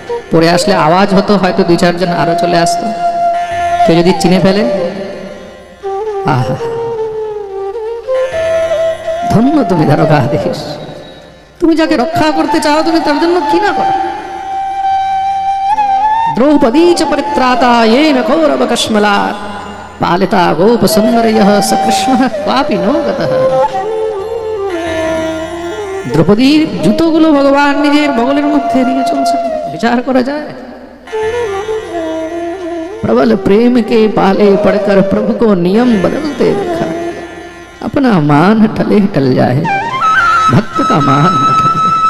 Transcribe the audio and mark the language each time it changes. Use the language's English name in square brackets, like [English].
[Bangla] পরে আসলে আওয়াজ হতো, হয়তো 2-4 জন আরো চলে আসতো, কেউ যদি চিনে ফেলে। আহা, ধন্য তুমি দ্বারকাধীশ, তুমি যাকে রক্ষা করতে চাও তুমি তার জন্য কি না করো। [Sanskrit] দ্রৌপদী চ পরিত্রাতা येन कौरवकश्मलात् पालिता गोपसुन्दरयः स कृष्णः क्वापि नो गतः। [Bangla] দ্রৌপদীর জুতোগুলো ভগবান নিজের বগলের মধ্যে নিয়ে চলছে, বিচার করা যায়। [Hindi] प्रबल प्रेम के पाले पड़कर प्रभु को नियम बदलते देखा, अपना मान टले टल जाए भक्त का मान न टले।